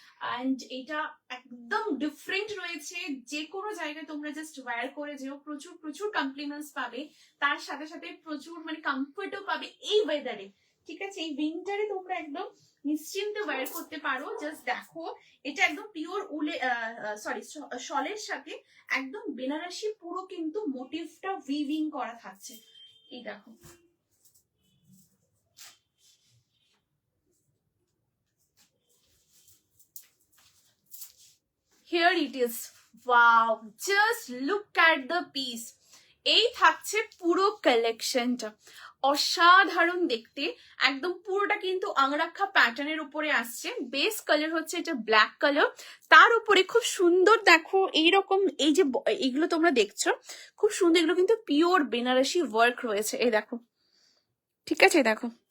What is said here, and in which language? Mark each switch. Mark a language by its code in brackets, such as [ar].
[bn] And এটা একদম different রয়েছে, যে কোনো জায়গায় তোমরা জাস্ট ওয়্যার করে যেও, প্রচুর প্রচুর কমপ্লিমেন্টস পাবে, তার সাথে সাথে প্রচুর মানে কমফোর্টও পাবে এই ওয়েদারে। ঠিক আছে, এই উইন্টারে তোমরা একদম নিশ্চিন্তে ওয়্যার করতে পারো। জাস্ট দেখো, এটা একদম পিওর উলে সরি শলের সাথে একদম বেনারসি পুরো কিন্তু মোটিভটা উইভিং করা থাকছে। এই দেখো, [en] here it is, wow, just look at the piece. [bn] এই থাকছে পুরো কালেকশনটা, অসাধারণ দেখতে। একদম পুরোটা কিন্তু আংরাক্ষা প্যাটার্নের উপরে আসছে। বেস কালার হচ্ছে এটা ব্ল্যাক কালার, তার উপরে খুব সুন্দর দেখো এইরকম এই যে এইগুলো তোমরা দেখছো খুব সুন্দর, এগুলো কিন্তু পিওর বেনারসি ওয়ার্ক রয়েছে। এই দেখো, ঠিক আছে, দেখো